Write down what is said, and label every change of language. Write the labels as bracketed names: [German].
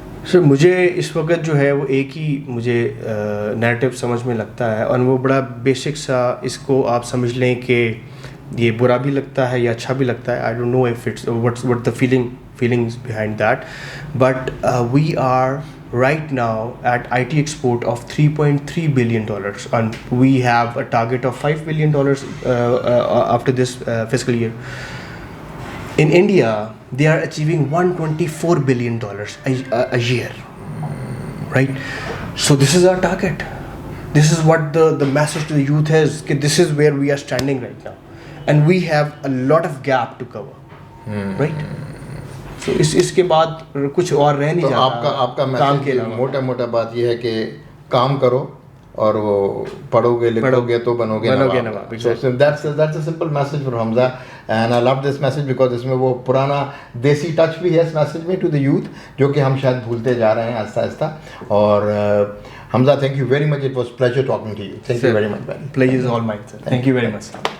[Urdu] سر مجھے اس وقت جو ہے وہ ایک ہی مجھے نیریٹو سمجھ میں لگتا ہے, اور وہ بڑا بیسک سا, اس کو آپ سمجھ لیں کہ یہ برا بھی لگتا ہے یا اچھا بھی لگتا ہے. [English] I don't know if it's what the feelings behind that, but we are right now at IT export of $3.3 billion, and we have a target of $5 billion after this fiscal year. In India, they are achieving $124 billion a year, right? So this is our target. This is what the message to the youth is, that this is where we are standing right now, and we have a lot of gap to cover, right? [Urdu] So اس کے بعد کچھ اور رہ نہیں جاتا. آپ کا message موٹا بات یہ ہے کہ کام کرو, اور وہ پڑھو گے لکھو گے تو بنو گے نواب. [English] That's a simple message for Hamza, and I love this message because [Urdu] اس میں وہ پرانا دیسی ٹچ بھی ہے اس میسج میں ٹو دی یوتھ, جو کہ ہم شاید بھولتے جا رہے ہیں آہستہ آہستہ. [English] اور Hamza, thank you very much. It was pleasure talking to you. Thank you very much. Pleasure is all mine, sir. Thank you very much.